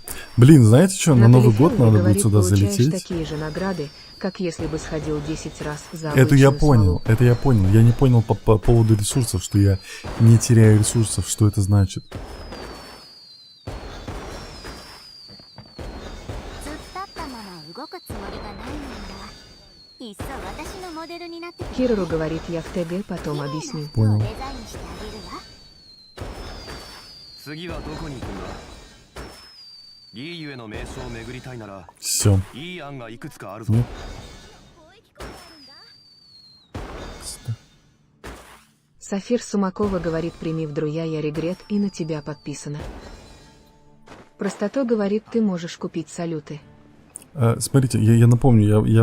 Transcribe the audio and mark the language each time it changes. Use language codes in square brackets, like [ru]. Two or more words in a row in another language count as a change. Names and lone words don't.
[ru] Блин, знаете что, на Новый год Талифелове, надо говорит, будет сюда получаешь залететь. такие же награды, как если бы сходил 10 раз за Это я обычную понял, смолу. это я понял. Я не понял по поводу ресурсов, что я не теряю ресурсов, что это значит. [ja] 突っ立ったまま動くつもりがないのならいっそ私のモデルになってくれ [ru] Кирору говорит, я в ТГ потом объясню. [ja] 服を [ru] Понял. [ja] デザインしてあげるわ次はどこに行くんだ。リーユへの名所を巡りたいなら [ru] Все. [ja] いい案がいくつかあるぞ。 [ru] Нет. Сафир Сумакова говорит, прими в друзья, я регрет, и на тебя подписано. Простото говорит, ты можешь купить салюты. Смотрите, я напомню, я